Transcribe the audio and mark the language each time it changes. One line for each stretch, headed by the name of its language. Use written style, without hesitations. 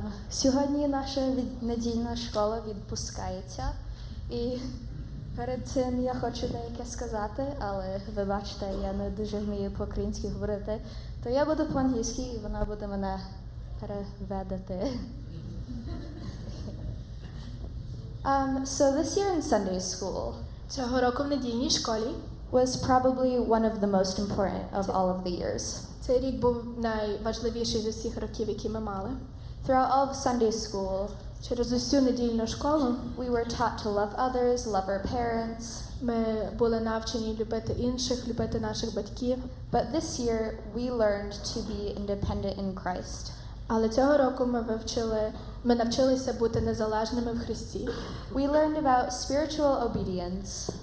Ukrainian: Сьогодні наша недільна школа відпускається. І перед цим я хочу деяке сказати, але вибачте, я не дуже вмію по-українськи говорити, то я буду по-англійськи і вона буде мене переведати.
English: So this year in Sunday school
Ukrainian: Цього року в недільній школі
English: was probably one of the most important of all of the years.
Ukrainian: цей рік був найважливіший з усіх років, які ми мали.
English: Throughout all of Sunday school,
Ukrainian: Через усю недільну школу
English: we were taught to love others, love our parents.
Ukrainian: ми були навчені любити інших, любити наших батьків.
English: But this year we learned to be independent in Christ.
Ukrainian: Але цього року ми навчилися бути незалежними в Христі.
English: We learned about spiritual obedience